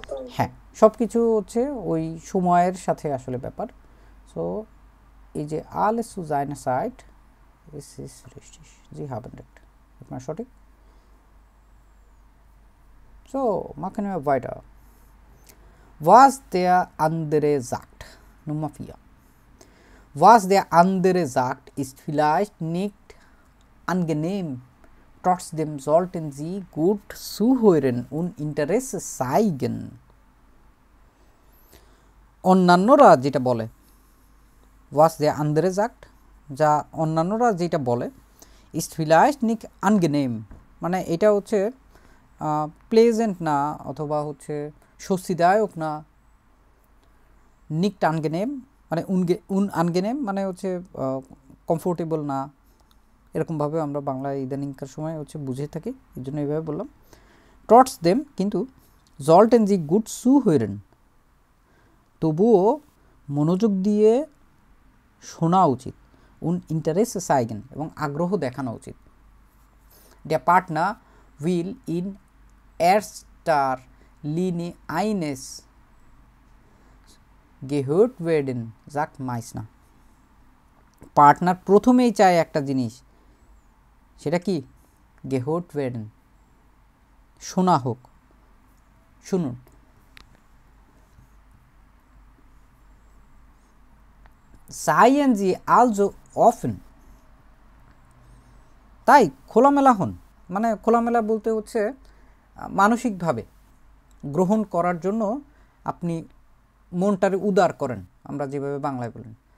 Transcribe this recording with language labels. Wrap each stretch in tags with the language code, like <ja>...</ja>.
<bn>হ্যাঁ, সব কিছু হচ্ছে ওই সময়ের সাথে আসলে ব্যাপার। সো এই যে</bn> <de>alles zu seiner Zeit, es ist richtig, Sie haben recht,</de> <bn>আপনার সঠিক।</bn> <de>So machen wir weiter. Was der andere sagt, Nummer 4. Was der andere sagt, ist vielleicht nicht angenehm. Trotzdem sollten Sie gut zuhören und Interesse zeigen.</de> <bn>অন্যান্যরা যেটা বলে,</bn> <de>was der andere sagt,</de> <bn>যা অন্যান্যরা যেটা বলে,</bn> <de>ist vielleicht nicht angenehm,</de> <bn>মানে এটা হচ্ছে প্লেজেন্ট না অথবা হচ্ছে স্বস্তিদায়ক না।</bn> <de>nicht angenehm</de> <bn>মানে</bn> <de>unangenehm</de> <bn>মানে হচ্ছে কমফোর্টেবল না, এরকমভাবে আমরা বাংলায় ইদানিংকার সময় হচ্ছে বুঝে থাকি, এই জন্য এইভাবে বললাম।</bn> <de>trotzdem</de> <bn>কিন্তু</bn> <de>sollten Sie gut zuhören,</de> <bn>তবুও মনোযোগ দিয়ে শোনা উচিত,</bn> <de>und Interesse zeigen</de> <bn>এবং আগ্রহ দেখানো উচিত।</bn> <de>Der Partner will in erster Linie eines gehört werden, sagt Meissner.</de> <bn>Partner প্রথমেই চায় একটা জিনিস, সেটা কি?</bn> <de>gehört werden,</de> <bn>শোনা হোক, শুনুন।</bn> <de>seien Sie also offen,</de> <bn>তাই খোলামেলা হন, মানে খোলামেলা বলতে হচ্ছে মানসিকভাবে গ্রহণ করার জন্য আপনি মনটারে উদার করেন, আমরা যেভাবে বাংলায় বলেন।</bn>